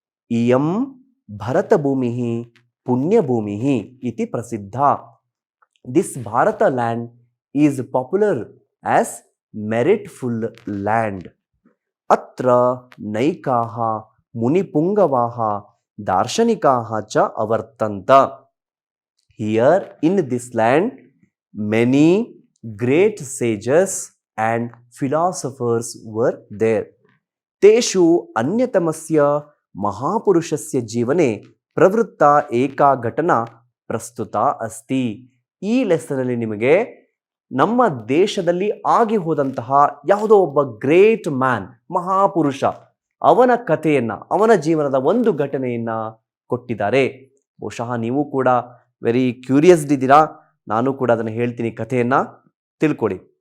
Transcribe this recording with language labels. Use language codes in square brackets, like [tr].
[sa] ಇಯಂ ಭರತ ಭೂಮಿ ಪುಣ್ಯ ಭೂಮಿ ಇತಿ ಪ್ರಸಿದ್ಧ. [en] This Bharat land is popular as meritful land. [sa] ಅತ್ರ ನೈಕಾಹ ಮುನಿಪುಂಗವಾಹ ದಾರ್ಶನಿಕಾಹ ಚ ಅವರ್ತಂತ. [en] Here in this land many great sages and philosophers were there. [sa] Teshu anyatamasya mahapurushasya jivane pravritta eka ಘಟನಾ ಪ್ರಸ್ತುತ ಅಸ್ತಿ. [kn] ಈ ಲೆಸನ್ ಅಲ್ಲಿ ನಿಮಗೆ ನಮ್ಮ ದೇಶದಲ್ಲಿ ಆಗಿ ಹೋದಂತಹ ಯಾವುದೋ ಒಬ್ಬ ಗ್ರೇಟ್ ಮ್ಯಾನ್, ಮಹಾಪುರುಷ, ಅವನ ಕಥೆಯನ್ನ, ಅವನ ಜೀವನದ ಒಂದು ಘಟನೆಯನ್ನ ಕೊಟ್ಟಿದ್ದಾರೆ. ಬಹುಶಃ ನೀವು ಕೂಡ [en] very curious [kn] ಇದ್ದೀರಾ. ನಾನು ಕೂಡ ಅದನ್ನು ಹೇಳ್ತೀನಿ, ಕಥೆಯನ್ನ ತಿಳ್ಕೊಳ್ಳಿ.